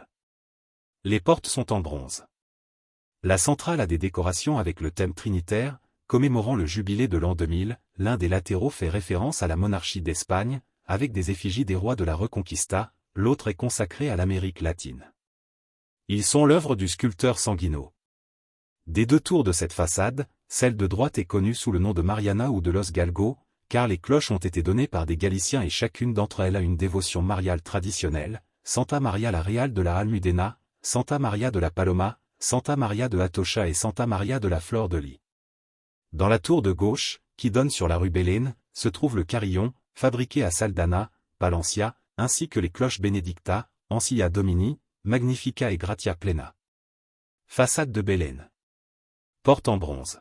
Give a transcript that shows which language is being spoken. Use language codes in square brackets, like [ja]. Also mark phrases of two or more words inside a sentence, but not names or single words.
[fr] Les portes sont en bronze. La centrale a des décorations avec le thème trinitaire, commémorant le jubilé de l'an 2000, l'un des latéraux fait référence à la monarchie d'Espagne, avec des effigies des rois de la Reconquista, l'autre est consacré à l'Amérique latine. Ils sont l'œuvre du sculpteur Sanguino. Des deux tours de cette façade, celle de droite est connue sous le nom de Mariana ou de Los Galgos, car les cloches ont été données par des Galiciens et chacune d'entre elles a une dévotion mariale traditionnelle, Santa Maria la Real de la Almudena, Santa Maria de la Paloma, Santa Maria de Atocha et Santa Maria de la Flor de Lis. Dans la tour de gauche, qui donne sur la rue Belén, se trouve le carillon, fabriqué à Saldana, Palencia, ainsi que les cloches Benedicta, Ancilla Domini, Magnifica et Gratia Plena. Façade de Belén. Porte en bronze.